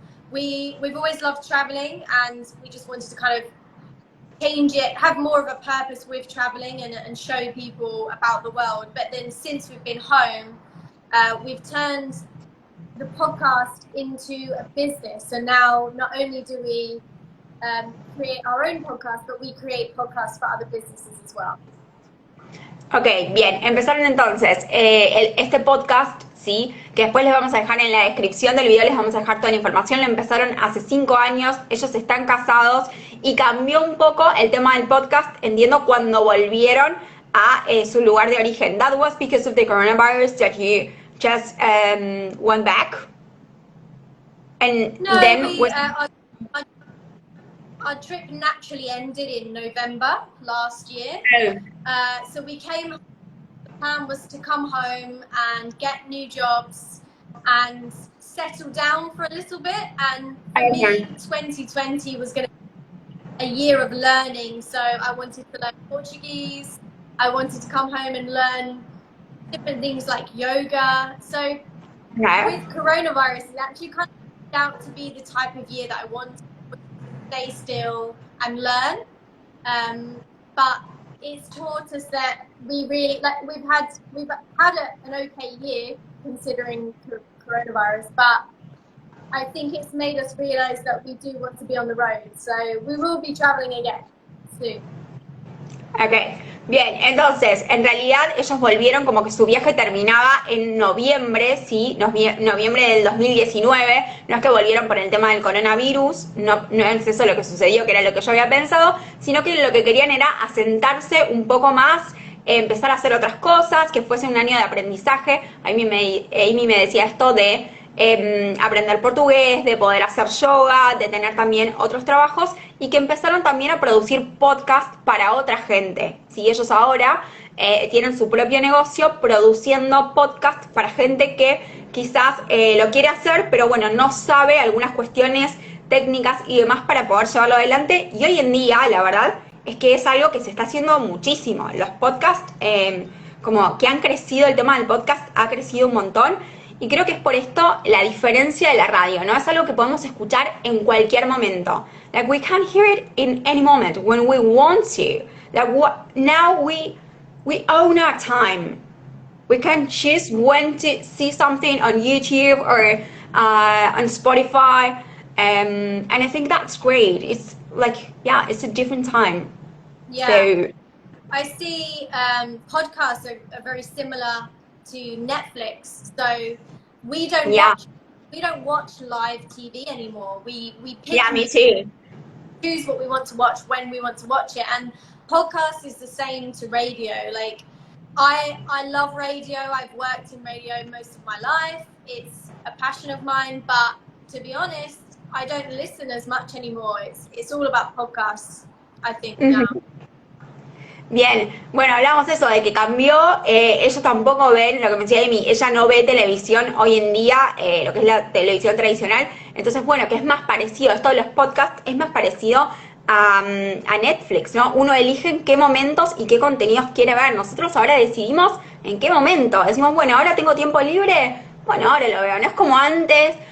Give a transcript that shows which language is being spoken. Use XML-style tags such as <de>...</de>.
<en>We've always loved traveling, and we just wanted to kind of change it, have more of a purpose with traveling and show people about the world. But then since we've been home, we've turned the podcast into a business. So now not only do we create our own podcast, but we create podcasts for other businesses as well.</en> <es>Ok, bien, empezaron entonces este podcast, ¿sí? Que después les vamos a dejar en la descripción del video, les vamos a dejar toda la información. Lo empezaron hace 5 años, ellos están casados y cambió un poco el tema del podcast, entiendo, cuando volvieron a su lugar de origen.</es> <en>That was because of the coronavirus that you just went back? And no, then our trip naturally ended in November last year. So we came, the plan was to come home and get new jobs and settle down for a little bit. And for me, 2020 was going to be a year of learning. So I wanted to learn Portuguese. I wanted to come home and learn different things like yoga. So with coronavirus, it actually kind of turned out to be the type of year that I wanted. Stay still and learn, but it's taught us that we really we've had an okay year considering coronavirus, but I think it's made us realize that we do want to be on the road, so we will be traveling again soon.</en> <es>Ok, bien, entonces, en realidad ellos volvieron como que su viaje terminaba en noviembre, ¿sí? Noviembre del 2019, no es que volvieron por el tema del coronavirus, no es eso lo que sucedió, que era lo que yo había pensado, sino que lo que querían era asentarse un poco más, empezar a hacer otras cosas, que fuese un año de aprendizaje. Amy me decía esto de aprender portugués, de poder hacer yoga, de tener también otros trabajos, y que empezaron también a producir podcast para otra gente. ¿Sí? Ellos ahora tienen su propio negocio produciendo podcast para gente que quizás lo quiere hacer, pero bueno, no sabe algunas cuestiones técnicas y demás para poder llevarlo adelante. Y hoy en día, la verdad, es que es algo que se está haciendo muchísimo. Los podcasts, como que han crecido, el tema del podcast ha crecido un montón. y creo que es por esto la diferencia de la radio, ¿no? Es algo que podemos escuchar en cualquier momento.</es> <en>Like, we can hear it in any moment, when we want to. Like, now we own our time. We can choose when to see something on YouTube or on Spotify, and I think that's great. It's like, yeah, it's a different time. Yeah. So, I see podcasts are very similar to Netflix. So we don't watch live TV anymore. We pick yeah, me too. choose what we want to watch when we want to watch it. And podcast is the same to radio. Like, I love radio. I've worked in radio most of my life. It's a passion of mine, but to be honest, I don't listen as much anymore. It's all about podcasts, I think, now.</en> <es>Bien, bueno, hablamos de eso, de que cambió, ellos tampoco ven, lo que me decía Amy, ella no ve televisión hoy en día, lo que es la televisión tradicional, entonces bueno, que es más parecido, esto de los podcasts es más parecido a Netflix, ¿no? Uno elige en qué momentos y qué contenidos quiere ver, nosotros ahora decidimos en qué momento, decimos, bueno, ahora tengo tiempo libre, bueno, ahora lo veo, no es como antes.</es>